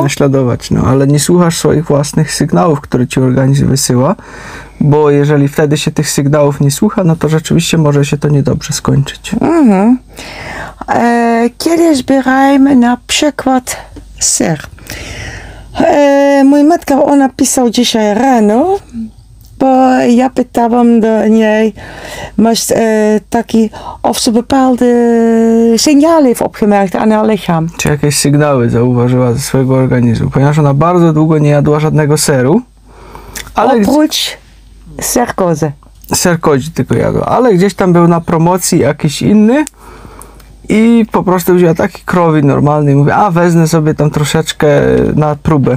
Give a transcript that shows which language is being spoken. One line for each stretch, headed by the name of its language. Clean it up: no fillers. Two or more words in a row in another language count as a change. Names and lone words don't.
Polish: Naśladować, no, ale nie słuchasz swoich własnych sygnałów, które ci organizm wysyła, bo jeżeli wtedy się tych sygnałów nie słucha, no to rzeczywiście może się to niedobrze skończyć. Kiedy zbierajmy na przykład ser. Mój matka, ona pisała dzisiaj rano, bo ja pytałam do niej, masz taki,
Dutch: of ze bepaalde signalen heeft opgemerkt aan haar lichaam.
Polish: Czy jakieś sygnały zauważyła ze swojego organizmu, ponieważ ona bardzo długo nie jadła żadnego seru, ale oprócz ser kozy. Ser kodzi tylko jadła, ale gdzieś tam był na promocji jakiś inny I po prostu wzięła taki krowi normalny i mówi, a wezmę sobie tam troszeczkę na próbę.